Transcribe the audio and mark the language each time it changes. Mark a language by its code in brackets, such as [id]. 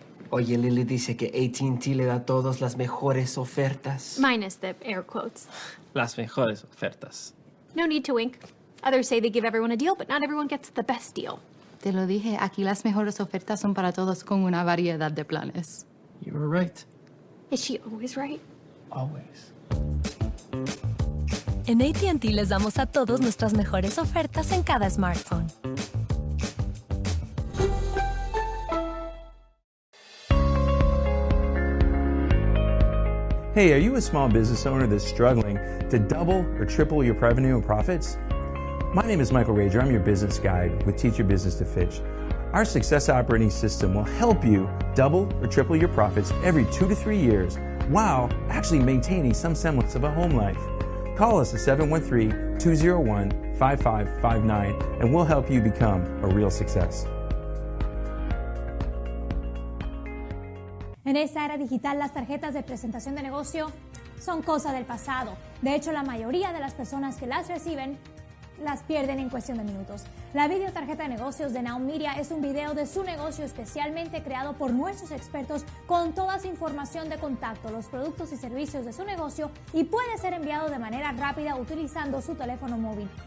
[es] Oye, Lily dice que AT&T le da a todos las mejores ofertas. [en] Minus the air quotes. [es] Las mejores ofertas. [en] No need to wink. Others say they give everyone a deal, but not everyone gets the best deal. [es] Te lo dije, aquí las mejores ofertas son para todos con una variedad de planes. [en] You were right. Is she always right? Always. [es] En AT&T les damos a todos nuestras mejores ofertas en cada smartphone. [en] Hey, are you a small business owner that's struggling to double or triple your revenue and profits? My name is Michael Rager. I'm your business guide with Teach Your Business to Fitch. Our success operating system will help you double or triple your profits every 2 to 3 years while actually maintaining some semblance of a home life. Call us at 713-201-5559 and we'll help you become a real success. [es] En esta era digital, las tarjetas de presentación de negocio son cosa del pasado. De hecho, la mayoría de las personas que las reciben las pierden en cuestión de minutos. La videotarjeta de negocios de NowMedia es un video de su negocio especialmente creado por nuestros expertos con toda su información de contacto, los productos y servicios de su negocio y puede ser enviado de manera rápida utilizando su teléfono móvil.